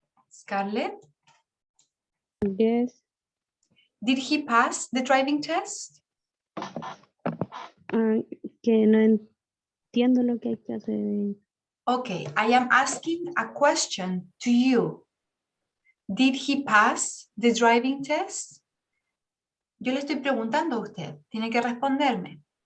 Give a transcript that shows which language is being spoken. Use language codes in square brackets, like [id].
[en] Scarlett? Yes. Did he pass the driving test? [es] Que no entiendo lo que hay que hacer. [en] Okay, I am asking a question to you. Did he pass the driving test? [es] Yo le estoy preguntando a usted, tiene que responderme.